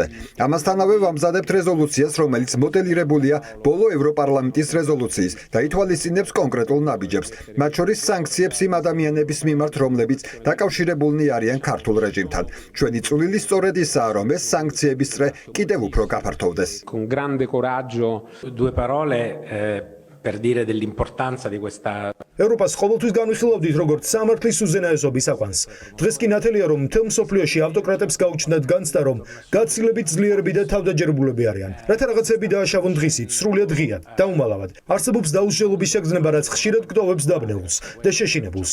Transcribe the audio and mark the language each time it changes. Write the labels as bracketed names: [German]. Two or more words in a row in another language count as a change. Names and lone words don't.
[Georgian] ამასთანავე ვამზადებთ რეზოლუციას, რომელიც მოდელირებულია ბოლო ევროპარლამენტის რეზოლუციის და ითვალისწინებს კონკრეტულ ნაბიჯებს, მათ შორის სანქციებს იმ ადამიანების მიმართ, რომლებიც დაკავშირებულნი არიან ქართულ რეჟიმთან. ჩვენი წვლილი სწორედ ისაა, რომ ეს სანქციების წრე კიდევ უფრო გაფართოვდეს. [Italian] con grande coraggio due parole per dire dell'importanza di questa [Georgian] ევროპას ყოველთვის განვიხილავდით როგორც სამართლის უზენაესობის აყვანს. დღეს კი ნათელია, რომ მთელ მსოფლიოში ავტოკრატებს გაუჩნდათ განცდა, რომ გაცილებით ძლიერები და თავდაჯერებულები არიან. რათა რაღაცები დააშავონ დღისით, სრულიად ღიად, დაუმალავად. არსებობს დაუსჯელობის შეგრძნება, რაც ხშირად გტოვებს დაბნეულს და შეშინებულს.